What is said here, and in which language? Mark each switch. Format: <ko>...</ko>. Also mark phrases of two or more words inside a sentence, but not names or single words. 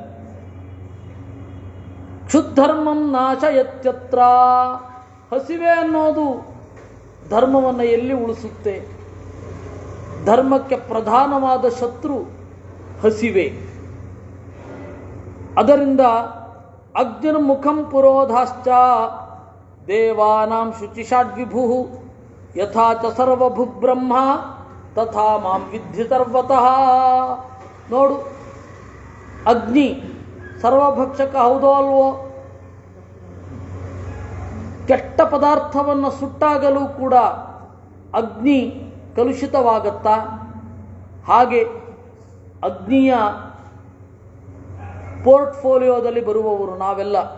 <sa>ಕ್ಷುದ್ಧರ್ಮಂ ನಾಶಯತ್ಯತ್ರ.</sa> <kn>ಹಸಿವೆ ಅನ್ನೋದು ಧರ್ಮವನ್ನು ಎಲ್ಲಿ ಉಳಿಸುತ್ತೆ? ಧರ್ಮಕ್ಕೆ ಪ್ರಧಾನವಾದ ಶತ್ರು ಹಸಿವೆ.</kn> <sa>ಅದರಿಂದ ಅಗ್ನಿರ್ಮುಖಂ ಪುರೋಧಾಶ್ಚ ದೇವಾನಾಂ ಶುಚಿಷಾಡ್ವಿಭು ಯಥಾ ಚ ಸರ್ವಭು ಬ್ರಹ್ಮ ತಥಾ ಮಾಂ ವಿದ್ಧಿ ಸರ್ವತಃ.</sa> <kn>ನೋಡು, ಅಗ್ನಿ ಸರ್ವಭಕ್ಷಕ ಹೌದೋ ಅಲ್ವೋ? ಕೆಟ್ಟ ಪದಾರ್ಥವನ್ನು ಸುಟ್ಟಾಗಲೂ ಕೂಡ ಅಗ್ನಿ ಕಲುಷಿತವಾಗತ್ತಾ? ಹಾಗೆ ಅಗ್ನಿಯ ಪೋರ್ಟ್ಫೋಲಿಯೋದಲ್ಲಿ ಬರುವವರು ನಾವೆಲ್ಲ.</kn>